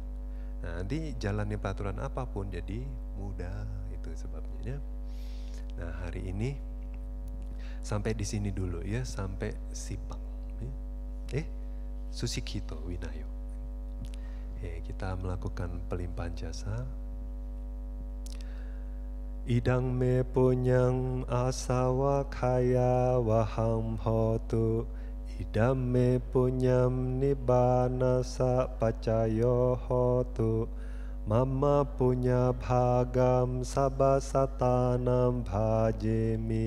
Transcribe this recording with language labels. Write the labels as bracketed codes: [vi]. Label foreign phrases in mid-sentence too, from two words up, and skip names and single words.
[id] Nah, nanti jalani peraturan apapun jadi mudah, itu sebabnya ya. Nah, hari ini sampai di sini dulu ya, sampai sipang. [pi] Susikito Winayo. [id] Kita melakukan pelimpahan jasa. [pi] Idang me punyang asawa kaya waham hotu. Idam me punyam nibbana sa pacayo hotu. Mama punya bhagam sabasatanam bhajemi.